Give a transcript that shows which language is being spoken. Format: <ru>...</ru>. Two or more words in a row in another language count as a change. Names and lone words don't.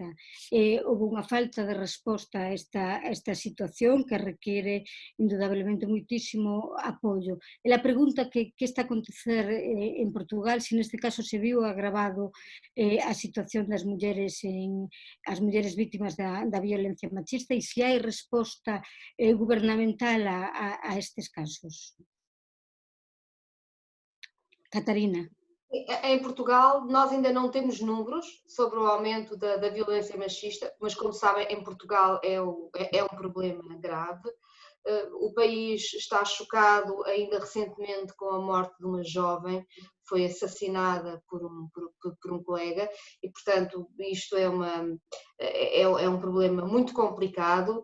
<gl>Houve unha falta de resposta a esta situación que</gl> <es>requiere indudablemente</es> <gl>muitísimo apoio. Ela pregunta que está a acontecer en Portugal, se neste caso se viu agravado a situación das mulleres vítimas da violencia machista e se hai resposta gubernamental a estes casos. Catarina.</gl> <pt>Em Portugal, nós ainda não temos números sobre o aumento da violência machista, mas como sabem, em Portugal é um problema grave. O país está chocado ainda recentemente com a morte de uma jovem, foi assassinada por um colega e, portanto, isto é um problema muito complicado.</pt>